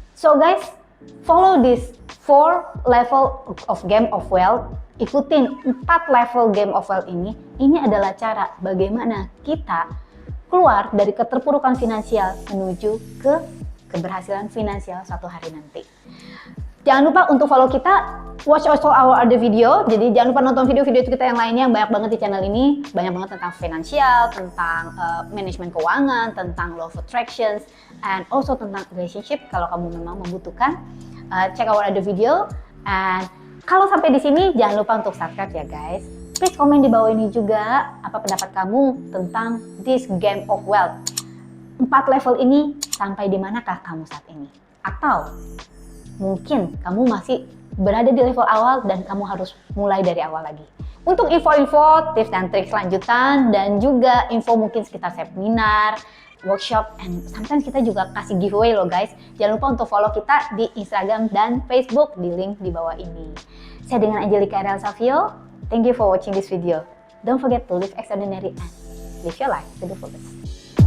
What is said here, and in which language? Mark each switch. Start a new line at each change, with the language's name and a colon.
English: So guys, follow this 4 level of game of wealth.
Indonesian: Ikutin 4 level game of wealth ini. Ini adalah cara bagaimana kita keluar dari keterpurukan finansial menuju ke keberhasilan finansial suatu hari nanti. Jangan lupa untuk follow kita,
English: watch also our other video.
Indonesian: Jadi jangan lupa nonton video-video kita yang lainnya, banyak banget di channel ini. Banyak banget tentang finansial, tentang manajemen keuangan, tentang law of attractions, and also tentang relationship kalau kamu memang membutuhkan.
English: Check our other video.
Indonesian: And kalau sampai di sini jangan lupa untuk subscribe ya guys. Please komen di bawah ini juga apa pendapat kamu tentang this game of wealth. 4 level ini sampai di manakah kamu saat ini? Atau mungkin kamu masih berada di level awal dan kamu harus mulai dari awal lagi. Untuk info-info, tips dan trik lanjutan, dan juga info mungkin sekitar seminar, workshop,
English: and sometimes
Indonesian: kita juga kasih giveaway loh guys. Jangan lupa untuk follow kita di Instagram dan Facebook di link di bawah ini. Saya dengan Angelica Ariel Savio.
English: Thank you for watching this video. Don't forget to live extraordinary and live your life to the fullest.